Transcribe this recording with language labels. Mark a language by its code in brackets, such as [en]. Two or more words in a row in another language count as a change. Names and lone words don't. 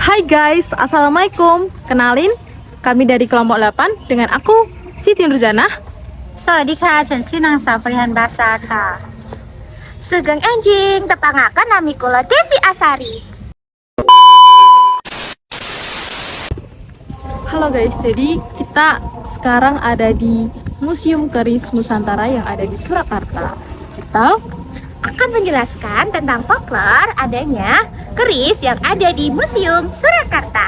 [id] guys, Assalamualaikum. Kenalin, kami dari kelompok 8 dengan aku, Siti Nurjana. [th] สวัสดีค่ะฉันชื่อนางสาวปริหันบาซาค่ะ [jv] Sugeng Enjing tepangaken nami kula Desi Asari. [id] Halo guys, jadi kita sekarang ada di Museum Keris Nusantara yang ada di Surakarta. Kita Akan menjelaskan tentang folklore adanya keris yang ada di Museum Surakarta.